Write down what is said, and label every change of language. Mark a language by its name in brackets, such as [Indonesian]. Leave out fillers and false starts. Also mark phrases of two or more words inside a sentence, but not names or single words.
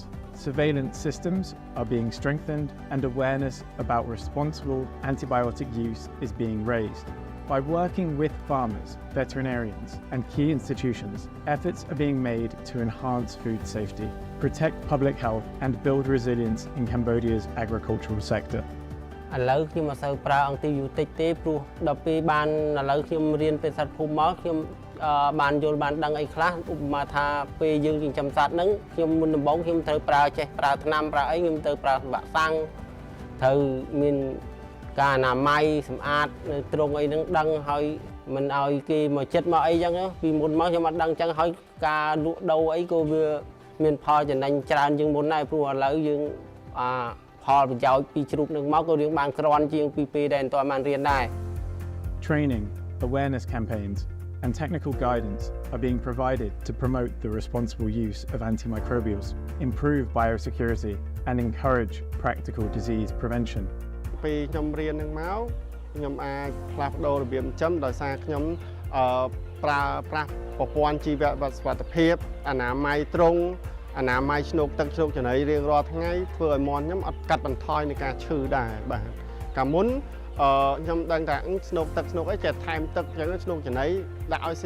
[English] Surveillance systems are being strengthened and awareness about responsible antibiotic use is being raised. By working with farmers, veterinarians, and key institutions, efforts are being made to enhance food safety, protect public health, and build resilience in Cambodia's agricultural sector. [Khmer] ឥឡូវខ្ញុំអត់សូវប្រើអង់ទីប៊ីយោទិកទេព្រោះដល់ពេលបានឥឡូវខ្ញុំរៀនពេទ្យសាស្ត្រភូមិមកខ្ញុំបានយល់បានដឹងអី ខ្លះឧបមាថាពេលយើងចិញ្ចឹមសត្វហ្នឹងខ្ញុំមុនដំបូងខ្ញុំត្រូវប្រើចេះប្រើថ្នាំប្រើអីខ្ញុំត្រូវប្រើសម្បាក់សាំងត្រូវមានការអនាម័យសម្អាតនៅត្រង់អីហ្នឹងដឹងហើយមិនឲ្យគេមកចិត្តមកអីចឹងពីមុនមកខ្ញុំអត់ដឹងចឹងហើយការលក់ដូរអីក៏វាមានផលចំណេញច្រើនជាងមុនដែរព្រោះឥឡូវយើងផលប្រយោជន៍ពីជ្រូកនឹងមកក៏យើងបានក្រាន់ជាងពីពេលដែលមិនទាន់បានរៀនដែរ [English] Training, awareness campaigns, and technical guidance are being provided to promote the responsible use of antimicrobials, improve biosecurity, and encourage practical disease prevention. [Khmer] ពេលខ្ញុំរៀននឹងមកខ្ញុំអាចផ្លាស់ប្ដូររបៀបចិញ្ចឹមដោយសារខ្ញុំប្រើប្រាស់ប្រព័ន្ធជីវសុវត្ថិភាពអនាម័យត្រង់អនាម័យឆ្នូកទឹកឆ្នូកចំណីរៀងរាល់ ថ្ងៃធ្វើឲ្យមាន់ខ្ញុំអត់កាត់បន្ថយនៃការឈឺដែរបាទកាលមុនខ្ញុំដឹងថាឆ្នូកទឹកឆ្នូកអីចេះថែមទឹកអញ្ចឹងឆ្នូកចំណីដាក់ឲ្យ